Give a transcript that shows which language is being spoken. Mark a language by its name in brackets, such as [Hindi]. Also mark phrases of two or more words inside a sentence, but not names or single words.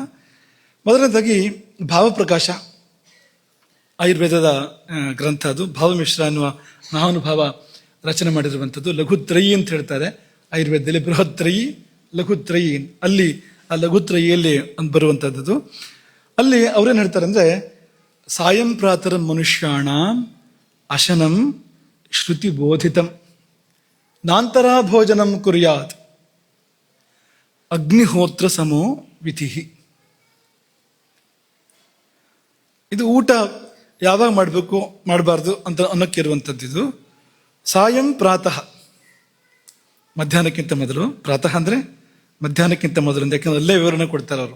[Kannada] ಮೊದಲನೇದಾಗಿ ಭಾವಪ್ರಕಾಶ, ಆಯುರ್ವೇದದ ಗ್ರಂಥ ಅದು. ಭಾವಮಿಶ್ರ ಅನ್ನುವ ಮಹಾನುಭಾವ ರಚನೆ ಮಾಡಿರುವಂಥದ್ದು. ಲಘುತ್ರಯಿ ಅಂತ ಹೇಳ್ತಾರೆ ಆಯುರ್ವೇದದಲ್ಲಿ, ಬೃಹತ್ರಯಿ, ಲಘುತ್ರಯಿ. ಅಲ್ಲಿ ಆ ಲಘುತ್ರಯಿಯಲ್ಲಿ ಬರುವಂಥದ್ದು. ಅಲ್ಲಿ ಅವ್ರೇನು ಹೇಳ್ತಾರೆ ಅಂದ್ರೆ, [Sanskrit] ಸಾಯಂ ಪ್ರಾತರಂ ಮನುಷ್ಯಾಣ ಅಶನಂ ಶ್ರುತಿ ಬೋಧಿತಂ ನಾಂತರ ಭೋಜನಂ ಕುರ್ಯಾತ್ ಅಗ್ನಿಹೋತ್ರ ಸಮೋ ವಿಧಿ. [Kannada] ಇದು ಊಟ ಯಾವಾಗ ಮಾಡಬೇಕು ಮಾಡಬಾರ್ದು ಅಂತ ಅನ್ನೋಕ್ಕಿರುವಂಥದ್ದು. ಇದು [Sanskrit] ಸಾಯಂ ಪ್ರಾತಃ, [Kannada] ಮಧ್ಯಾಹ್ನಕ್ಕಿಂತ ಮೊದಲು. ಪ್ರಾತಃ ಅಂದ್ರೆ ಮಧ್ಯಾಹ್ನಕ್ಕಿಂತ ಮೊದಲು ಅಂತ, ಯಾಕಂದ್ರೆ ಅಲ್ಲೇ ವಿವರಣೆ ಕೊಡ್ತಾರೆ ಅವರು.